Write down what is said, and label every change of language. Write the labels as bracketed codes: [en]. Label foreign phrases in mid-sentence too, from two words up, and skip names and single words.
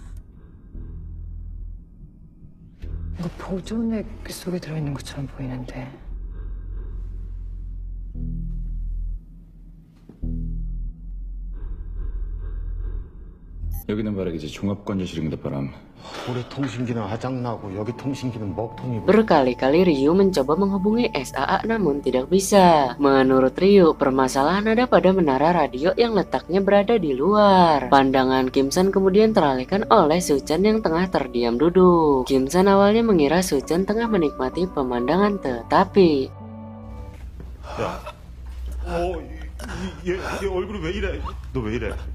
[ko] 이거 보존액 속에 들어있는 것처럼 보이는데. 여기는 말이지 종합관제실입니다, 바람. 우리 통신기는 아작나고 여기 통신기는 먹통이고. [id] Berkali-kali Ryu mencoba menghubungi SAA namun tidak bisa. Menurut Ryu, permasalahan ada pada menara radio yang letaknya berada di luar. Pandangan Kim San kemudian teralihkan oleh Suchan yang tengah terdiam duduk. Kim San awalnya mengira Suchan tengah menikmati pemandangan, tetapi [ko] 야, 얘 얼굴이 왜 이래? 너 왜 이래?